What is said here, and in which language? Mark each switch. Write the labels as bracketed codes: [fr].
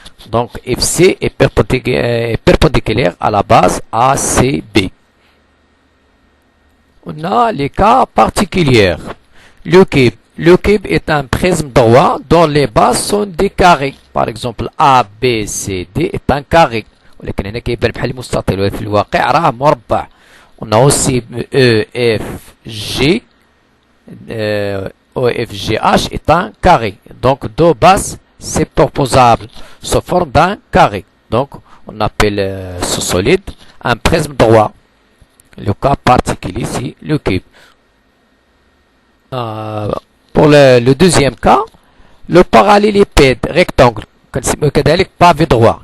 [fr] Donc FC est perpendiculaire à la base ACB. On a les cas particuliers. Le cube est un prisme droit dont les bases sont des carrés. Par exemple ABCD est un carré. [ar] ولكن هنا كيبان بحال مستطيل وفي الواقع راه مربع. [fr] On a aussi EFGH est un carré. Donc deux bases superposables sous forme d'un carré. Donc on appelle ce solide un prisme droit. Le cas particulier ici, le cube. Pour le deuxième cas, le parallélépipède rectangle [ar] كنسميوه كذلك بافي [fr] droit.